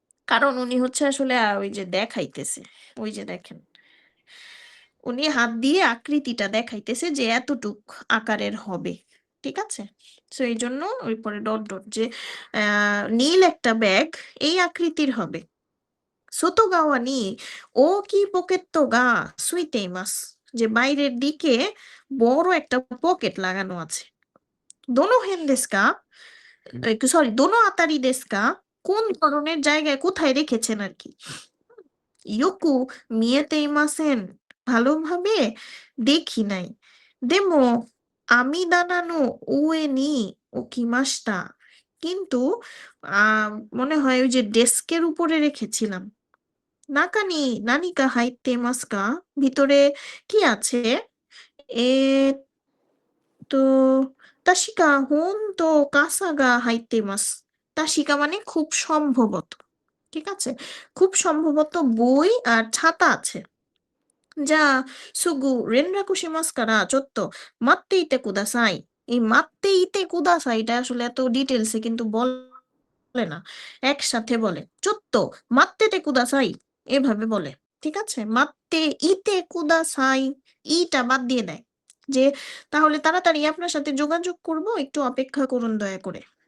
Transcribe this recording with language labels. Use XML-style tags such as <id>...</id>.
<bn>কারণ উনি হচ্ছে আসলে ওই যে দেখাইতেছে, ওই যে দেখেন উনি হাত দিয়ে আকৃতিটা দেখাইতেছে যে এতটুক আকারের হবে, ঠিক আছে? সো এই জন্য ওই পরে ডট ডট যে নীল একটা ব্যাগ এই আকৃতির হবে।</bn> <ja>外側に大きいポケットがついています。</ja> <bn>যে বাইরের দিকে বড় একটা পকেট লাগানো আছে।</bn> <ja>どの辺ですか？ সরি, どのあたりですか?</ja> <bn>কোন ধরনের জায়গায়, কোথায় রেখেছেন আর কি।</bn> <ja>よく見えていません。</ja> <bn>ভালোভাবে দেখি নাই।</bn> <ja>でも網棚の上に置きました。</ja> <bn>কিন্তু মনে হয় ওই যে ডেস্কের উপরে রেখেছিলাম।</bn> <ja>中に何か入っていますか?</ja> <bn>ভিতরে কি আছে?</bn> <ja>と、確か本と傘が入っています。確か</ja> <bn>মানে খুব সম্ভবত, ঠিক আছে? খুব সম্ভবত বই আর ছাতা আছে।</bn> <ja>じゃあすぐ連絡しますからちょっと待っていてください。</ja> <bn>এই</bn> <ja>待っていてください</ja> <bn>টা আসলে এত ডিটেলসে কিন্তু বলে না, একসাথে বলে</bn> <ja>ちょっと待っててください,</ja> <bn>এভাবে বলে, ঠিক আছে?</bn> <ja>待っていてください,</ja> <bn>ইটা বাদ দিয়ে দেয় যে তাহলে তাড়াতাড়ি আপনার সাথে যোগাযোগ করব, একটু অপেক্ষা করুন দয়া করে।</bn>